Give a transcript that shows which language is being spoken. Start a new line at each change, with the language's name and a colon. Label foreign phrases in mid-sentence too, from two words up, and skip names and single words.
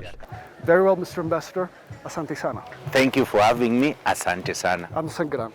English: Very well, Mr. Ambassador.
Swahili: Asante sana.
English: Thank you for having me.
Swahili: Asante sana.
Amharic: አመሰግናለሁ።